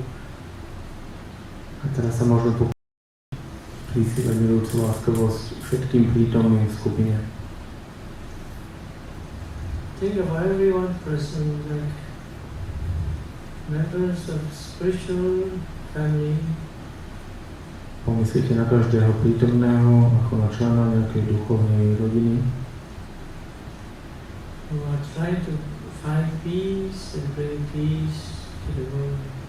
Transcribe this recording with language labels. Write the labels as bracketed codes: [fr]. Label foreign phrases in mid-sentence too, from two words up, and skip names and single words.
[sk] A teraz sa môžeme prisívať milujúcu láskavosť všetkým prítomným v skupine. [en] Think of everyone present like members of spiritual family. [sk] Pomyslite na každého prítomného ako na člena nejakej duchovnej rodiny, [en] who are trying to find peace and bring peace to the world.